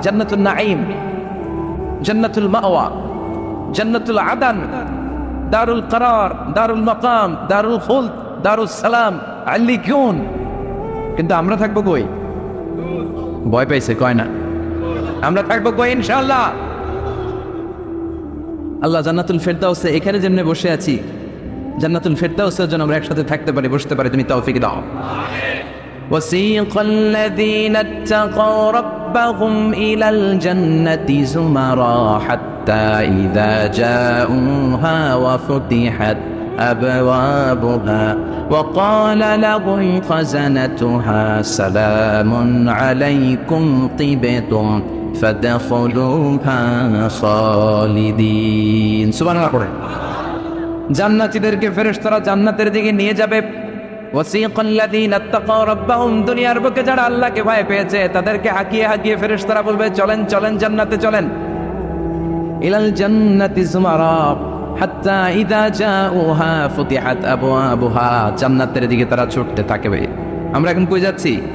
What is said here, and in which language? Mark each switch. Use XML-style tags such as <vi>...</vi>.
<bn>জান্নাতুল নাঈম, জান্নাতুল মাওয়া, জান্নাতুল আদান, দারুল করার, দারুল মাকাম, দারুল খুলদ, দারুস সালাম, আল্লিকুন। কিন্তু আমরা থাকবো কই? ভয় পাইছে কয় না? আমরা থাকবো কই ইনশাআল্লাহ? আল্লাহ জান্নাতুল ফেরদাউসে এখানে যেমনে বসে আছি, জান্নাতুল ফেরদাউসের জন্য আমরা একসাথে থাকতে পারি, বসতে পারি। তুমি তৌফিক দাও।</bn> <ar>وسيق الذين اتقوا ربهم إلى الجنة زمرا حتى إذا جاءوها وفتحت أبوابها وقال لهم خزنتها سلام عليكم طبتم فادخلوها خالدين سبحان الله।</ar> <bn>জান্নাতীদেরকে ফেরেশতারা জান্নাতের দিকে নিয়ে যাবে।</bn> <ar>ওয়াসিকাল্লাযীনা ইত্তাকাউ রাব্বাহুম,</ar> <bn>দুনিয়ার বুকে যারা আল্লাহকে ভয় পেয়েছে তাদেরকে হাঁকিয়ে হাঁকিয়ে ফেরেশতারা বলবে চলেন চলেন জান্নাতে চলেন।</bn> <ar>ইলাল জান্নাতি যুমারা হাত্তা ইযা জাউহা ফুতিহাত আবওয়াবুহা,</ar> <bn>জান্নাতের দিকে তারা ছুটতে থাকবে। আমরা এখন কই যাচ্ছি?</bn>